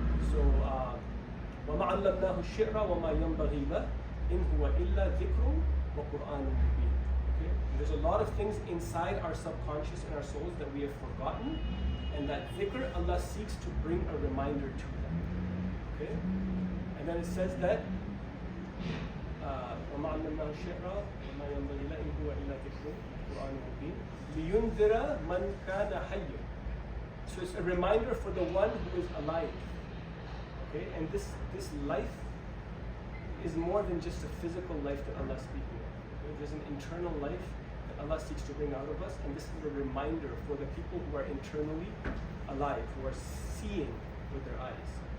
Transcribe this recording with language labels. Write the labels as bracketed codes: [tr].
[ar] So, وَمَا عَلَّمْنَاهُ الشِّعْرَ وَمَا يَنْبَغِي لَهُ إِنْ هُوَ إِلَّا ذِكْرٌ وَقُرْآنٌ مُبِينٌ. Okay? [en] There's a lot of things inside our subconscious and our souls that we have forgotten, and that dhikr, Allah seeks to bring a reminder to them. Okay? And then it says that [ar] وَمَا عَلَّمْنَاهُ الشِّعْرَ وَمَا يَنْبَغِي لَهُ إِنْ هُوَ إِلَّا ذِكْرٌ وَقُرْآنٌ مُبِينٌ لِيُنذِرَ مَنْ كَانَ حَيًّا. [en] So it's a reminder for the one who is alive. Okay? And this life is more than just a physical life that Allah is speaking of. Okay? There's an internal life that Allah seeks to bring out of us, and this is a reminder for the people who are internally alive, who are seeing with their eyes.